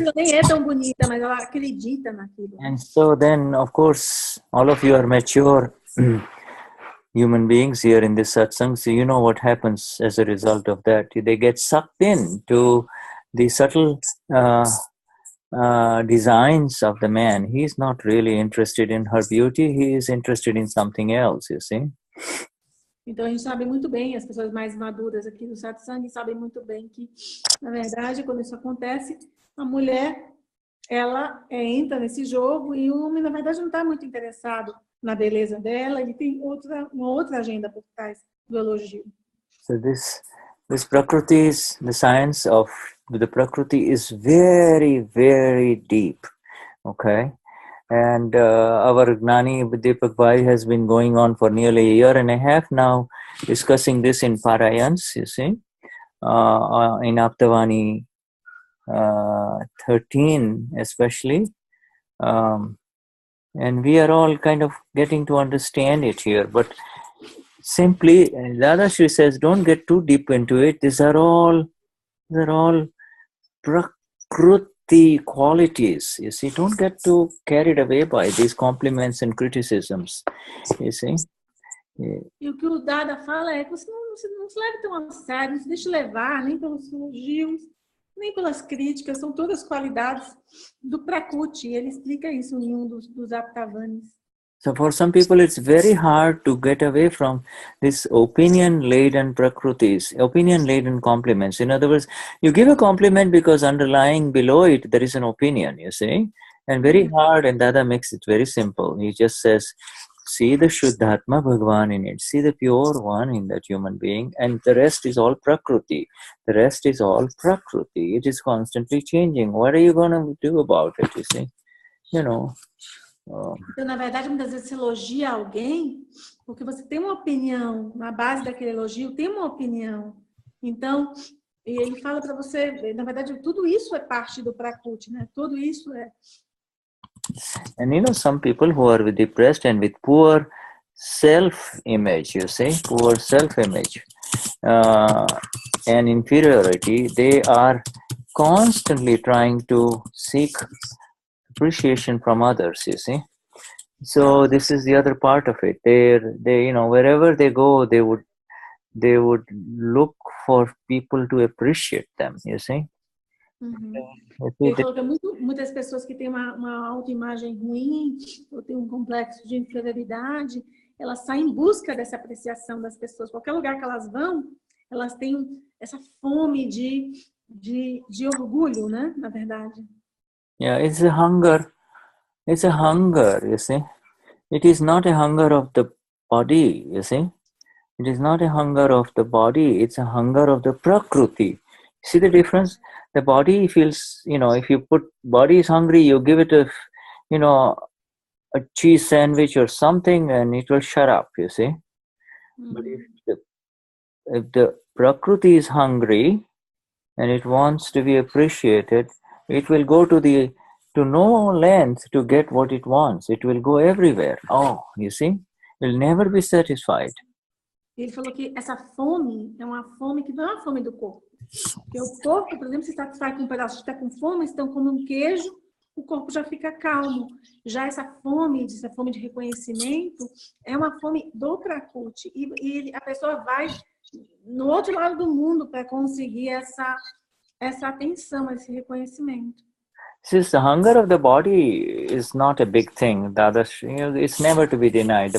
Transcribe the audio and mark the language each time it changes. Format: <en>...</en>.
<pt>nem é tão bonita, mas ela acredita naquilo.</pt> <en>And so then, of course, all of you are mature human beings here in this satsang, so you know what happens as a result of that. They get sucked in to the subtle designs of the man. He's not really interested in her beauty, he is interested in something else, you see. Então a gente sabe muito bem, as pessoas mais maduras aqui do satsang sabem muito bem que, na verdade, quando isso acontece, a mulher, ela entra nesse jogo e o homem, na verdade, não está muito interessado na beleza dela, ele tem uma outra agenda por trás do elogio. So this Prakruti is, the science of the Prakruti is very, very deep, okay? And our Gnani Deepak Bhai has been going on for nearly a year and a half now, discussing this in Parayans, you see, in Aptavani 13 especially. And we are all kind of getting to understand it here. But simply, Dadashri says, don't get too deep into it. These are all Prakruti qualities, you see. Don't get too carried away by these compliments and criticisms, you see.</en> <pt>E o que o Dada fala é que você não se leve tão a sério, não se deixe levar nem pelos elogios, nem pelas críticas, são todas qualidades do Prakruti. Ele explica isso em um dos Aptavanis.</pt> <en>So for some people, it's very hard to get away from this opinion-laden Prakrutis, opinion-laden compliments. In other words, you give a compliment because underlying below it, there is an opinion, you see. And very hard, and Dada makes it very simple. He just says, see the Shuddhatma Bhagwan in it, see the pure one in that human being, and the rest is all Prakruti. The rest is all Prakruti. It is constantly changing. What are you going to do about it, you see? You know.</en> <pt>Então, na verdade, muitas vezes você elogia alguém porque você tem uma opinião, na base daquele elogio tem uma opinião. Então, ele fala para você, na verdade, tudo isso é parte do Prakruti, né? Tudo isso é.</pt> <en>And you know, some people who are depressed and with poor self-image, you see, poor self-image and inferiority, they are constantly trying to seek appreciation from others, you see. So this is the other part of it. They, you know, wherever they go, they would look for people to appreciate them, you see.</en> <pt>Ele falou que muitas pessoas que têm uma autoimagem ruim ou têm um complexo de inferioridade, elas saem em busca dessa apreciação das pessoas. Qualquer lugar que elas vão, elas têm essa fome de orgulho, né? Na verdade.</pt> <en>Yeah, it's a hunger. It's a hunger, you see. It is not a hunger of the body, you see. It is not a hunger of the body. It's a hunger of the Prakruti. See the difference? The body feels, you know, if you put body is hungry, you give it a, you know, a cheese sandwich or something and it will shut up, you see. But if the Prakruti is hungry and it wants to be appreciated, it will go to no length to get what it wants. It will go everywhere. Oh, you see? It will never be satisfied.</en> <pt>Ele falou que essa fome é uma fome que não é uma fome do corpo. Porque o corpo, por exemplo, se está com um pedaço, está com fome, então come um queijo, o corpo já fica calmo. Já essa fome de reconhecimento, é uma fome do Prakruti. E a pessoa vai no outro lado do mundo para conseguir essa atenção, esse reconhecimento.</pt> <en>Since the hunger of the body is not a big thing, Dadashri, you know, it's never to be denied.</en>